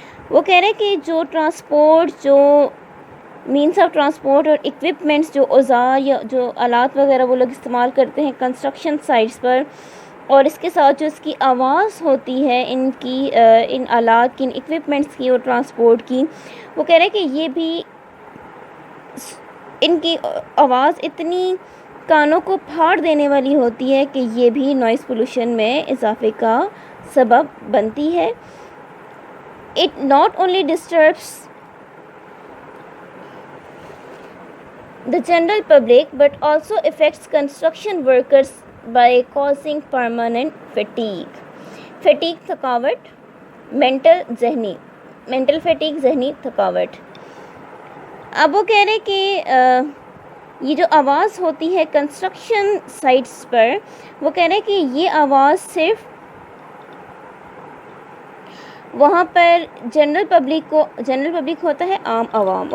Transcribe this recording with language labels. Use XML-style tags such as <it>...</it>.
<ur>وہ کہہ رہے کہ جو ٹرانسپورٹ، جو مینس آف ٹرانسپورٹ اور اکوپمنٹس، جو اوزار یا جو آلات وغیرہ وہ لوگ استعمال کرتے ہیں کنسٹرکشن سائٹس پر، اور اس کے ساتھ جو اس کی آواز ہوتی ہے ان کی، ان آلات کی، ان اکوپمنٹس کی اور ٹرانسپورٹ کی، وہ کہہ رہے کہ یہ بھی ان کی آواز اتنی کانوں کو پھاڑ دینے والی ہوتی ہے کہ یہ بھی نوائز پولوشن میں اضافے کا سبب بنتی ہے.</ur> <en>It not only disturbs the general public but also affects construction workers by causing permanent fatigue.</en> <ur>Fatigue تھکاوٹ، mental fatigue ذہنی تھکاوٹ. اب وہ کہہ رہے کہ یہ جو آواز ہوتی ہے کنسٹرکشن سائٹس پر، وہ کہہ رہے کہ یہ آواز صرف وہاں پر جنرل پبلک ہوتا ہے، عام عوام.</ur>